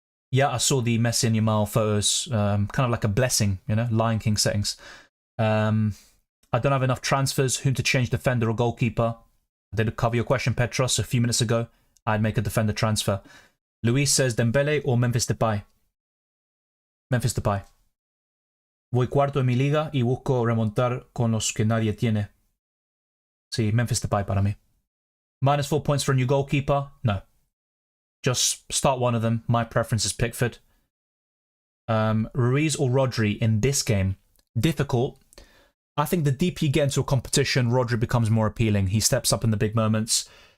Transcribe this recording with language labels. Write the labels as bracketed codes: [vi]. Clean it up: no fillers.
[en] Yeah, I saw the Messi and Yamal photos. Kind of like a blessing, you know, Lion King settings. I don't have enough transfers. Whom to change, defender or goalkeeper? I did cover your question, Petros, a few minutes ago. I'd make a defender transfer. Luis says Dembele or Memphis Depay? Memphis Depay. [es] Voy cuarto en mi liga y busco remontar con los que nadie tiene. Sí, Memphis Depay para mí. [en] -4 points for a new goalkeeper? No. Just start one of them. My preference is Pickford. Ruiz or Rodri in this game? Difficult. I think the deeper you get into a competition, Rodri becomes more appealing. He steps up in the big moments.